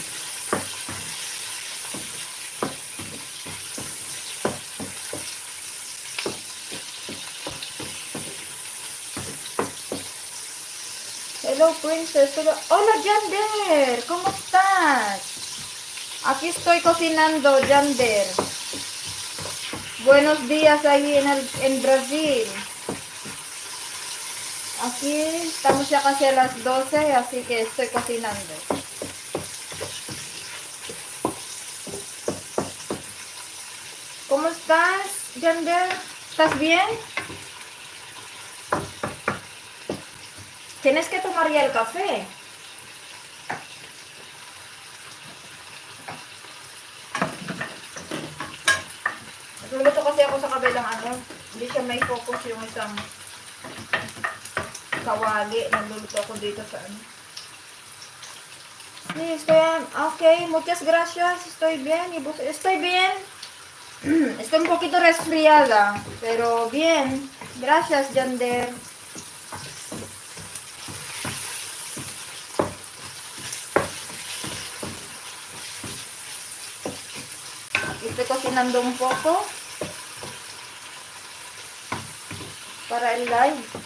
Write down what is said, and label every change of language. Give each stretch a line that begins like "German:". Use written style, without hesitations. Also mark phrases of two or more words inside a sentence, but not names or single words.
English: Hello princess.
Spanish: Hola Jander. ¿Cómo estás? Aquí estoy cocinando, Jander. Buenos días ahí en Brasil. Aquí estamos ya casi a las 12, así que estoy cocinando. ¿Cómo estás, Jander? ¿Estás bien? Tienes que tomar ya el café.
Filipino: Nagluluto kasi ako sa kabilang ano, hindi siya may focus yung isang kawali. Nagluluto ako dito sa ano.
Spanish: Sí, okay, muchas gracias, estoy bien, estoy bien. Estoy un poquito resfriada, pero bien. Gracias, Jander. Estoy cocinando un poco para el live.